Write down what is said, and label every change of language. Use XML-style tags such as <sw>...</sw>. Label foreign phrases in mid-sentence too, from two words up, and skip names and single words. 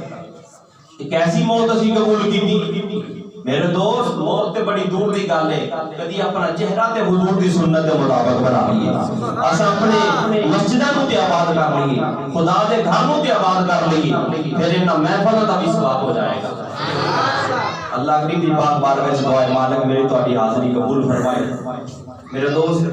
<pa>ایک ایسی موت اسی قبول کیتی میرے دوست، موت تے بڑی دور دی گل ہے، کدی اپنا چہرہ تے حضور دی سنت دے مطابق بنا لیے، اسا اپنے مسجداں نوں تے آباد کر لیے، خدا دے گھر نوں تے آباد کر لیے، پھر انہاں محفلاں دا بھی ثواب ہو جائے گا۔ اللہ کریم دی پاک بارگاہ وچ دعا ہے مالک میری تہاڈی حاضری قبول فرمائے۔ میرے دوست</pa>